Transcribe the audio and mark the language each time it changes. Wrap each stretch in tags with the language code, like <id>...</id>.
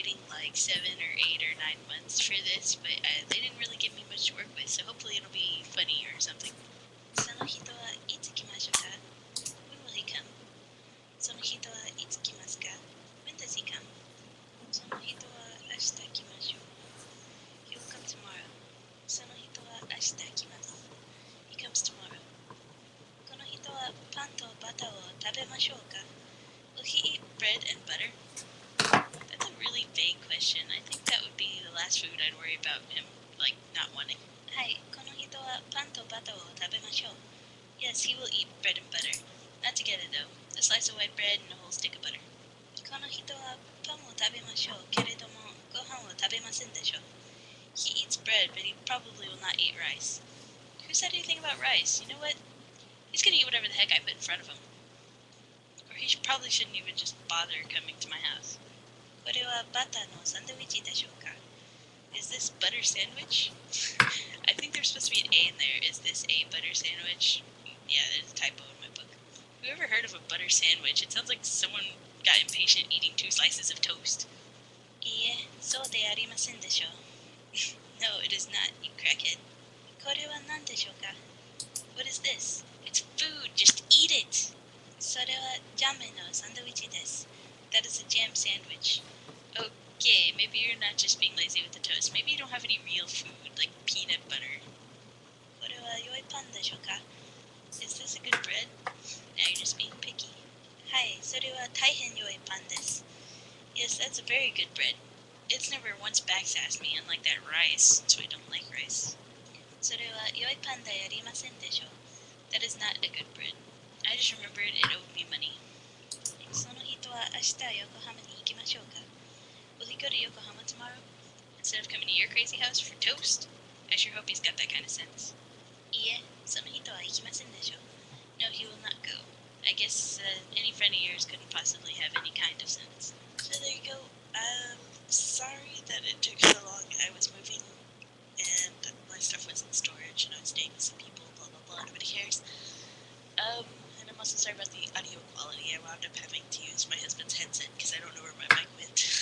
<en>like 7 or 8 or 9 months for this, but they didn't really give me much to work with, so hopefully it'll be funny or something.</en> <ja>その人はいつ来ましょうか?</ja> <en>When will he come?</en> <ja>その人はいつ来ますか?</ja> <en>When does he come?</en> <ja>その人は明日来ましょう.</ja> <en>He will come tomorrow.</en> <ja>その人は明日来ます.</ja> <en>He comes tomorrow.</en> <ja>この人はパンとバターを食べましょうか?</ja> <en>Will he eat bread and butter? That's a really vague question. I think that would be the last food I'd worry about him, like, not wanting.</en> <ja>はい、この人はパンとバターを食べましょう.</ja> <en>Yes, he will eat bread and butter. Not together, though. A slice of white bread and a whole stick of butter.</en> <ja>この人はパンを食べましょうけれども、ご飯を食べませんでしょう.</ja> <en>He eats bread, but he probably will not eat rice. Who said anything about rice? You know what? He's gonna eat whatever the heck I put in front of him. Or he probably shouldn't even just bother coming to my house.</en> <ja>これはバターのサンドイッチでしょうか?</ja> <en>Is this butter sandwich? I think there's supposed to be an A in there. Is this a butter sandwich? Yeah, there's a typo in my book. Whoever heard of a butter sandwich? It sounds like someone got impatient eating 2 slices of toast.</en> <ja>いいえ、そうでありませんでしょう.</ja> <en>No, it is not, you crackhead.</en> <ja>これは何でしょうか?</ja> <en>What is this? It's food, just eat it!</en> <ja>それはジャムのサンドイッチです.</ja> <en>That is a jam sandwich. Okay, maybe you're not just being lazy with the toast. Maybe you don't have any real food, like peanut butter.</en> <ja>これは良いパンでしょうか?</ja> <en>Is this a good bread? Now you're just being picky.</en> <ja>はい、それは大変良いパンです.</ja> <en>Yes, that's a very good bread. It's never once backsassed me, unlike that rice, so I don't like rice.</en> <ja>それは良いパンでありませんでしょう.</ja> <en>That is not a good bread. I just remembered it owed me money.</en> <ja>その人は明日横浜に行きましょうか?</ja> <en>Will he go to Yokohama tomorrow? Instead of coming to your crazy house for toast? I sure hope he's got that kind of sense.</en> <ja>いいえ、その人は行きませんでしょう.</ja> <en>No, he will not go. I guess any friend of yours couldn't possibly have any kind of sense. So there you go. Sorry that it took so long. I was moving and my stuff was in storage and I was staying with some people, blah blah blah, nobody cares. And I'm also sorry about the audio quality. I wound up having to use my husband's headset because I don't know where my mic went.</en>